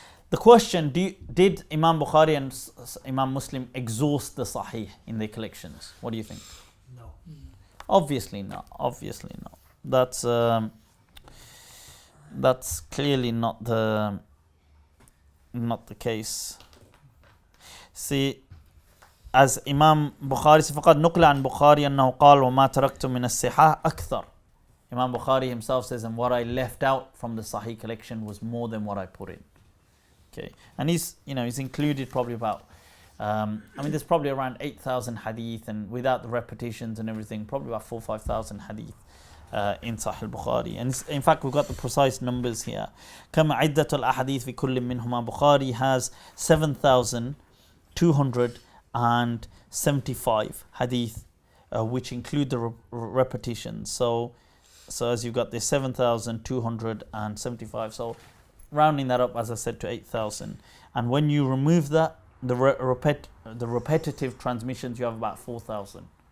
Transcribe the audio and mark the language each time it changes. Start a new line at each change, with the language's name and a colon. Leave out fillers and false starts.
English: The question, did Imam Bukhari and Imam Muslim exhaust the Sahih in their collections? What do you think? No. Obviously not. Obviously not. That's clearly not the case. See, as Imam Bukhari said,
Arabic: فقد نقل عن بخاري أنه قال وما تركت من الصحاح أكثر.
English: Imam Bukhari himself says, and what I left out from the Sahih collection was more than what I put in. Okay, and he's included probably about, there's probably around 8,000 hadith, and without the repetitions and everything, probably about 4,000 or 5,000 hadith in Sahih Bukhari. And in fact, we've got the precise numbers here.
Arabic: كم عدة الأحاديث في كل منهما.
English: Bukhari has 7,275 hadith, which include the repetitions. So as you've got this 7,275. So rounding that up, as I said, to 8,000. And when you remove that, the repetitive transmissions, you have about 4,000.